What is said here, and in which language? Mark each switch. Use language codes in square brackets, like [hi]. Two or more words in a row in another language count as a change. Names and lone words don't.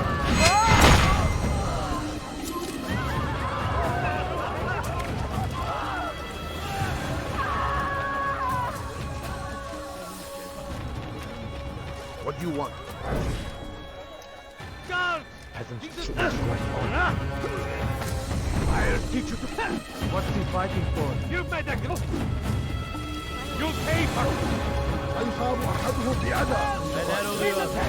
[en] What do you want? Guards! Peasants should not fight. I'll teach you to fight. What's he fighting for? You made a group! You'll pay for it! [ar] سيصاب أحدهم بأذى. [tr] Neler oluyor?